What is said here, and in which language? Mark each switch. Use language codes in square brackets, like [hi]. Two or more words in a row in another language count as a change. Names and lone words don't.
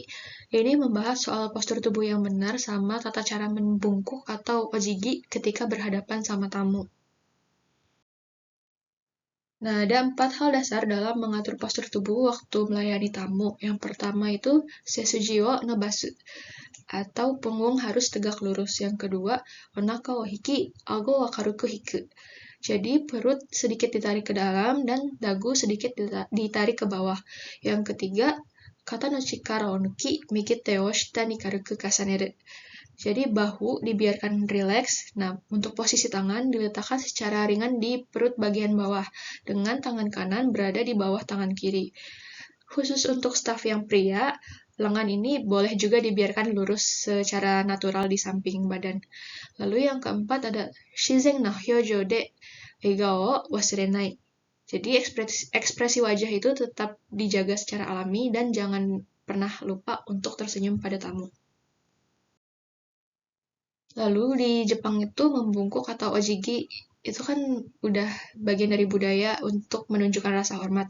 [id] Ini membahas soal postur tubuh yang benar sama tata cara membungkuk atau ojigi ketika berhadapan sama tamu. Nah, ada 4 hal dasar dalam mengatur postur tubuh waktu melayani tamu. Yang pertama itu [ja] 背筋を伸ばす, [id] atau punggung harus tegak lurus. Yang kedua, [ja] お腹を引き、顎は軽く引く. [id] Jadi perut sedikit ditarik ke dalam dan dagu sedikit ditarik ke bawah. Yang ketiga, [ja] 肩の力を抜き、右手を下に軽く重ねる. [id] Jadi bahu dibiarkan rileks. Nah, untuk posisi tangan diletakkan secara ringan di perut bagian bawah, dengan tangan kanan berada di bawah tangan kiri. Khusus untuk staf yang pria, lengan ini boleh juga dibiarkan lurus secara natural di samping badan. Lalu yang keempat ada [ja] 自然な表情で笑顔忘れない. [id] Jadi ekspresi wajah itu tetap dijaga secara alami dan jangan pernah lupa untuk tersenyum pada tamu. Lalu di Jepang itu membungkuk atau ojigi itu kan udah bagian dari budaya untuk menunjukkan rasa hormat.